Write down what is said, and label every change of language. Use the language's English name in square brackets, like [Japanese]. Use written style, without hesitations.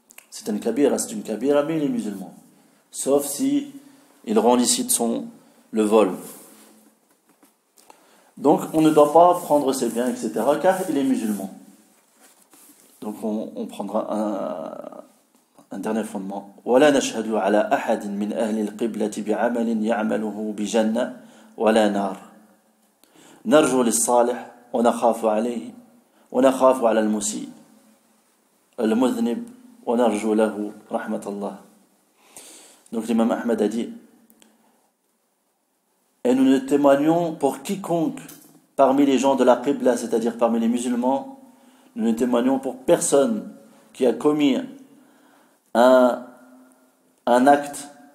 [French] C'est une kabira, mais il est musulman, sauf si il rend licite le vol. Donc on ne doit pas prendre ses biens, etc., car il est musulman. Donc on prendra un dernier fondement. [Arabic] ولا نشهد على أحد من أهل القبلة بعمل يعمله بجنة ولا نار. نرجو للصالح ونخاف عليه ونخاف على المسيء المذنب ونرجو له رحمة الله. [French] Donc l'imam Ahmed a dit, et nous ne témoignons pour quiconque parmi les gens de la Qibla, c'est-à-dire parmi les musulmans, nous ne témoignons pour personne qui a commis un acte.